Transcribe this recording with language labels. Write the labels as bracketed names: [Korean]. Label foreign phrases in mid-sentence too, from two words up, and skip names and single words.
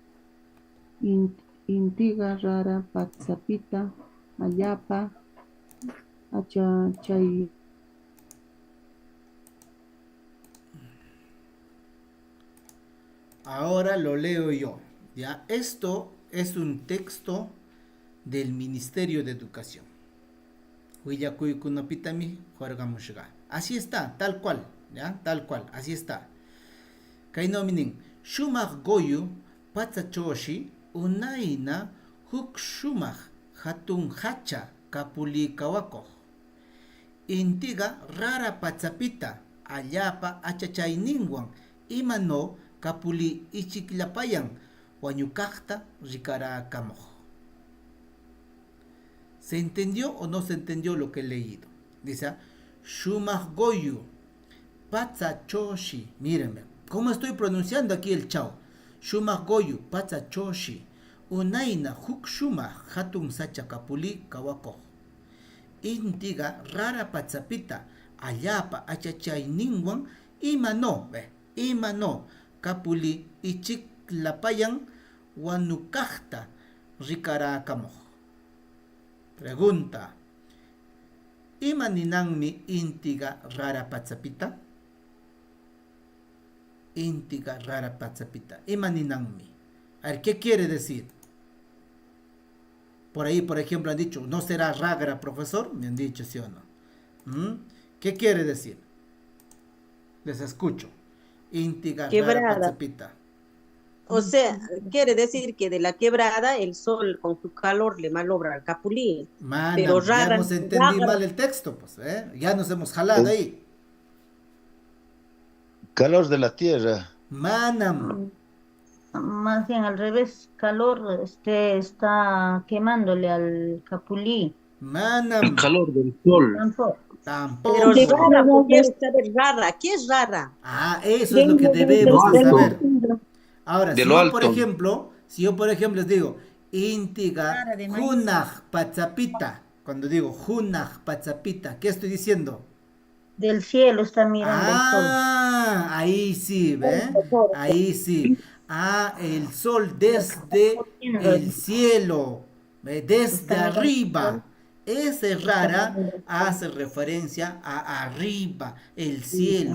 [Quechua] Intiqa rara patsapita allapa achay. [Spanish] Ahora lo leo yo. ¿Ya? Esto es un texto del Ministerio de Educación. Así está, tal cual, ¿ya? Tal cual, así está. [Quechua] Kainominin, shumaq goyu patsachoshi unayna huk shumaq hatun hacha kapuli kawakoq. Intiga rara patsapita allapa achachayninwan imano kapuli ichiklapayan wañukaqta rikarakamoq. [Spanish] ¿Se entendió o no se entendió lo que he leído? Dice, [Quechua] shumaq goyu patsachoshi. [Spanish] Mírenme, ¿cómo estoy pronunciando aquí el chao? [Quechua] Shumaq goyu patsachoshi unayna huk shumaq hatun sacha kapuli kawakoq. Intiga rara patsapita allapa achachayninwan imano kapuli ichiklapayan wanukaqta rikarakamoq. Pregunta, ¿imaninanmi intiga rara patsapita? Intiga rara patsapita, imaninanmi. [Spanish] A ver, ¿qué quiere decir? Por ahí, por ejemplo, han dicho, ¿no será ragra, profesor? Me han dicho, ¿sí o no? ¿Qué quiere decir? Les escucho. [Quechua] Intiga rara patsapita. [Spanish] O sea, quiere decir que de la quebrada el sol con su calor le malogra al capulín. Pero rara, ya hemos entendido mal el texto, pues, ya nos hemos jalado ahí. Calor de la tierra. Manam. Más bien al revés, calor está quemándole al capulí. Manam. El calor del sol. Tampoco. Pero rara, porque es rara. ¿Qué es rara? Eso es lo que debemos de saber. Ahora, si yo, por ejemplo, les digo, [Quechua] intiga junaj patsapita, [Spanish] cuando digo [Quechua] junaj patsapita, [Spanish] ¿qué estoy diciendo? Del cielo está mirando el sol. Ahí sí, ¿ve? Ahí sí. El sol desde el cielo, ¿ve? Desde arriba. Ese rara hace referencia a arriba, el cielo.